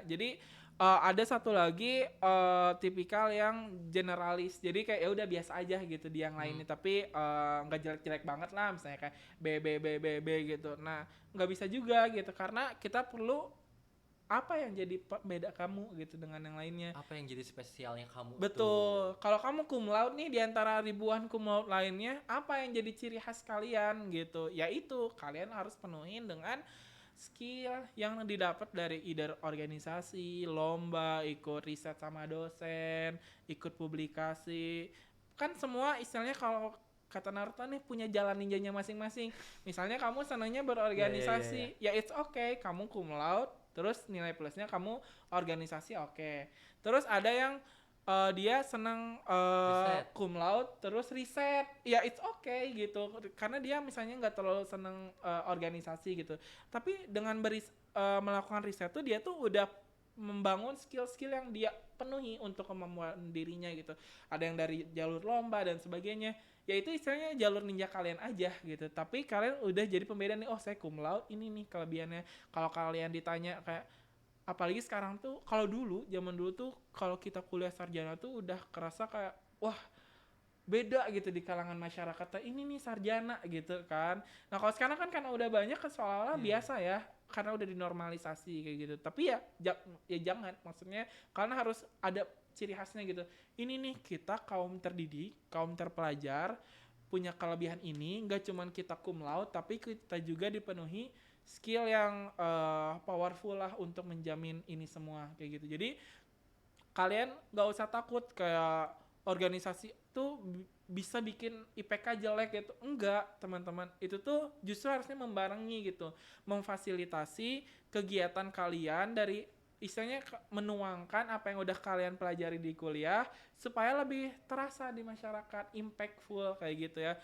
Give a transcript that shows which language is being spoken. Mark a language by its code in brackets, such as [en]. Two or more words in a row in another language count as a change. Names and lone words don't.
[id] Jadi ada satu lagi tipikal yang generalis, jadi kayak ya udah biasa aja gitu di yang lainnya, tapi nggak jelek-jelek banget lah, misalnya kayak B gitu. Nah nggak bisa juga gitu, karena kita perlu apa yang jadi beda kamu gitu dengan yang lainnya. Apa yang jadi spesialnya kamu? Betul. Kalau kamu [la] cum laude [id] nih, di antara ribuan [la] cum laude [id] lainnya, apa yang jadi ciri khas kalian gitu? Yaitu kalian harus penuhin dengan skill yang didapat dari either organisasi, lomba, ikut riset sama dosen, ikut publikasi. Kan semua istilahnya kalau kata Naruto nih punya jalan ninjanya masing-masing. Misalnya kamu senangnya Iya. berorganisasi, ya [en] it's okay, [id] kamu [la] cum laude, [id] terus nilai plusnya kamu organisasi oke. Terus ada yang dia senang Riset. [la] cum laude [id] terus riset, ya [en] it's okay [id] gitu, karena dia misalnya nggak terlalu senang organisasi gitu, tapi dengan melakukan riset tuh dia tuh udah membangun skill-skill yang dia penuhi untuk kemampuan dirinya gitu. Ada yang dari jalur lomba dan sebagainya, ya itu istilahnya jalur ninja kalian aja gitu, tapi kalian udah jadi pembeda nih, oh saya [la] cum laude, [id] ini nih kelebihannya. Kalau kalian ditanya kayak, apalagi sekarang tuh, kalau dulu zaman dulu tuh kalau kita kuliah sarjana tuh udah kerasa kayak wah beda gitu di kalangan masyarakat, ini nih sarjana gitu kan. Nah kalau sekarang kan karena udah banyak kan seolah-olah Iya. biasa ya, karena udah dinormalisasi kayak gitu. Tapi ya ya jangan, maksudnya kalian harus ada ciri khasnya gitu. Ini nih kita kaum terdidik, kaum terpelajar, punya kelebihan ini, nggak cuman kita [la] cum laude [id] tapi kita juga dipenuhi skill yang powerful lah untuk menjamin ini semua kayak gitu. Jadi kalian nggak usah takut kayak organisasi tuh bisa bikin IPK jelek gitu, enggak teman-teman, itu tuh justru harusnya membarengi gitu, memfasilitasi kegiatan kalian dari istilahnya menuangkan apa yang udah kalian pelajari di kuliah supaya lebih terasa di masyarakat, impactful kayak gitu ya.